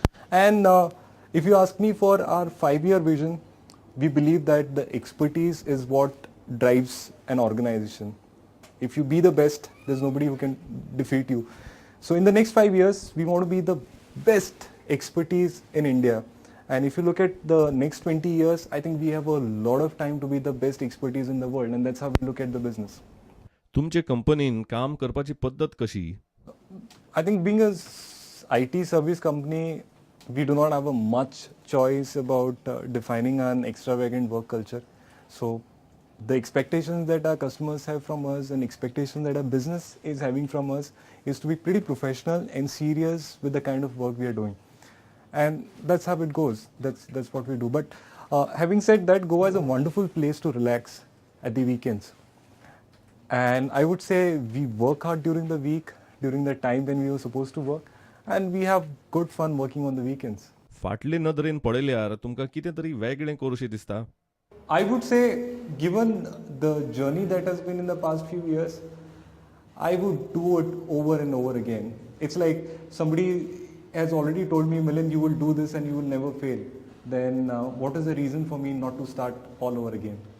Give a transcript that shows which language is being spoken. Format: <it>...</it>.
<en>And if you ask me for our 5-year vision, we believe that the expertise is what drives an organization. If you be the best, there's nobody who can defeat you. So in the next 5 years, we want to be the best expertise in India. And if you look at the next 20 years, I think we have a lot of time to be the best expertise in the world, and that's how we look at the business.</en> <gom>तुमचे कंपनीन काम करपाची पद्धत कशी?</gom> <en>I think being a IT service company, we do not have a much choice about defining an extravagant work culture. So the expectations that our customers have from us and expectations that our business is having from us is to be pretty professional and serious with the kind of work we are doing. And that's how it goes. That's what we do. But having said that, Goa is a wonderful place to relax at the weekends. And I would say we work hard during the week, during the time when we were supposed to work, and we have good fun working on the weekends.</en> <gom>फाटले नदरेन पळयल्यार तुमकां कितें तरी वेगळें करूशें दिसता?</gom> <en>I would say, given the journey that has been in the past few years, I would do it over and over again. It's like somebody has already told me, Milind, you will do this and you will never fail, then what is the reason for me not to start all over again?</en>